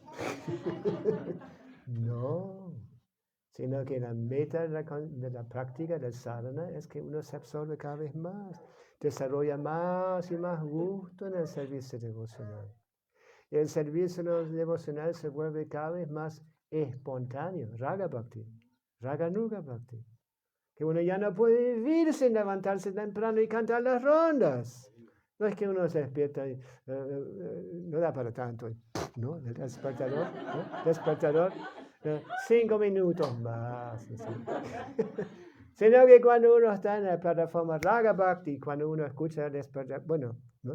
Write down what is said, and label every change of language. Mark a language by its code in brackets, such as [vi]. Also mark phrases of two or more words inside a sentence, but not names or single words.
[es] No, sino que la meta de la práctica del sadhana es que uno se absorbe cada vez más, desarrolla más y más gusto en el servicio devocional. Y el servicio devocional se vuelve cada vez más espontáneo, [sa] raga bhakti, raganuga bhakti. [es] Que uno ya no puede vivir sin levantarse temprano y cantar las rondas. No es que uno se despierta y no da para tanto, ¿no? El despertador, ¿no? Despertador, 5 minutos más. Sino que cuando uno está en la plataforma [sa] Raga Bhakti, [es] cuando uno escucha el despertador, bueno, ¿no?